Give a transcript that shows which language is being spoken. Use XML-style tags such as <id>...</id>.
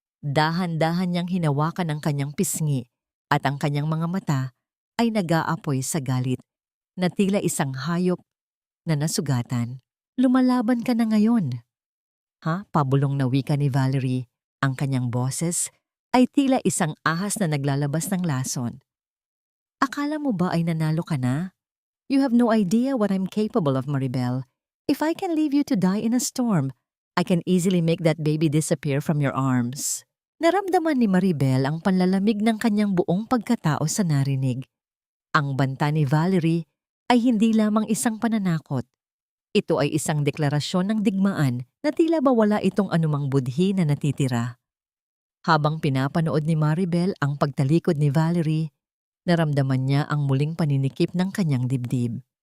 <tl>Dahan-dahan niyang hinawakan ang kanyang pisngi at ang kanyang mga mata ay nag-aapoy sa galit na tila isang hayop na nasugatan. Lumalaban ka na ngayon. Ha? Pabulong na wika ni Valerie. Ang kanyang boses ay tila isang ahas na naglalabas ng lason. Akala mo ba ay nanalo ka na?</tl> <en>You have no idea what I'm capable of, Maribel. If I can leave you to die in a storm, I can easily make that baby disappear from your arms.</en> <tl>Naramdaman ni Maribel ang panlalamig ng kanyang buong pagkatao sa narinig. Ang banta ni Valerie ay hindi lamang isang pananakot. Ito ay isang deklarasyon ng digmaan na tila ba wala itong anumang budhi na natitira. Habang pinapanood ni Maribel ang pagtalikod ni Valerie, naramdaman niya ang muling paninikip ng kanyang dibdib.</tl>